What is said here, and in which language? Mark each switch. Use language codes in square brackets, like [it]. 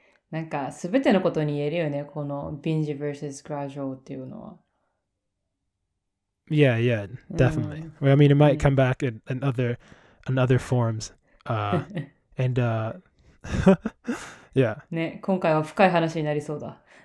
[ja] なんか、すべてのことに言えるよね、この [en] binge versus gradual [ja] っていうのは。 [en] Yeah, definitely. Well, I mean, it might come back in other forms. And yeah. [ja] ね、今回は深い話になりそうだ。